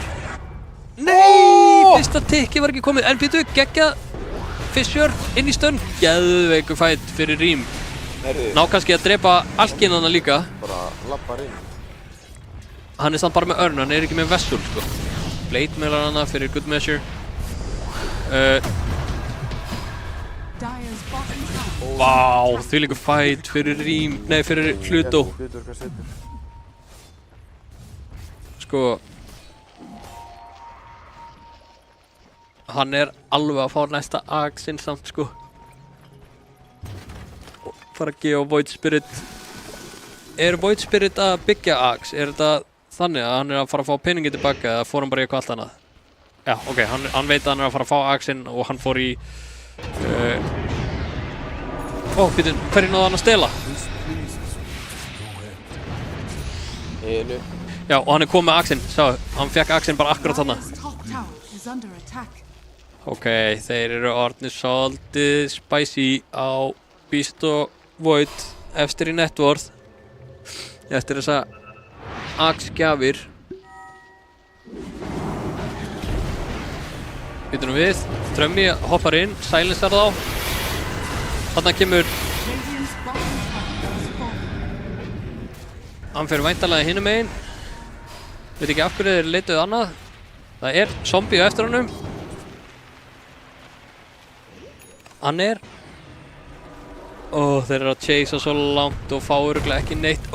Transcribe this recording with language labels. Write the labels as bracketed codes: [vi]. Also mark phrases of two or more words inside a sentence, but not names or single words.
[is] Nei! Fyrsta tikki var ekki komið. En býtu, geggjað Fissure inn í stönn. Geðveiku fight fyrir Rím. Ná kannski að drepa Alkinana líka. Bara lappar inn. Hann er samt bara með örn, hann er ekki með vessel, sko. Blade mailar hana fyrir [en] good measure. Dire's bottom tower. [is] Vá, þvílíku fight fyrir Rím. Nei, fyrir Pluto. Hlutur, hvað setur? Sko. Hann er alveg að fá næsta Axinn samt, sko. Fara að gefa Void Spirit. Er Void Spirit að byggja Axe? Er þetta þannig að hann er að fara að fá peningi tilbaka eða fór hann bara í eitthvað allt annað? Já, ok, hann veit að hann er að fara að fá Axinn og hann fór í... Býtu, hverju náðu hann að stela? Einu. Já, og hann er komið með Axinn, sjá, hann fekk Axinn bara akkurat þarna. [en] Dire's top tower is under attack. [is] Ok, þeir eru orðnir svolítið spicy á Beast og Void eftir í networth. Eftir þessa Axe-gjafir. Býtum við, Trömmi hoppar inn, silencear þá. Þarna kemur [en] Radiant's bottom tower has fallen. [is] hann fyrir væntanlega hinum megin. Veit ekki af hverju þeir leituðu annað. Það er zombie á eftir honum. Hann er þeir eru að chasea svo langt og fá örugglega ekki neitt.